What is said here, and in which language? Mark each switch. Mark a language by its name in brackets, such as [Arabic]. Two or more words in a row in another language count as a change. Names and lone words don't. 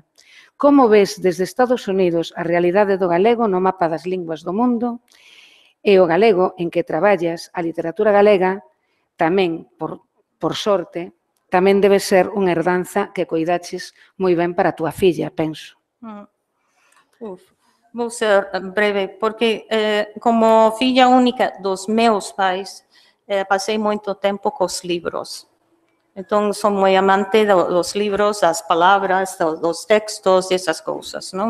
[Galician] Como ves desde Estados Unidos a realidade do galego no mapa das linguas do mundo e o galego en que traballas, a literatura galega, tamén, por sorte, tamén debe ser unha herdanza que coidaches moi ben para a túa filla, penso. [Portuguese] Vou ser breve, porque como filha única dos meus pais, passei muito tempo com os livros. Então, sou muito amante dos livros, das palavras, dos textos, essas coisas, não?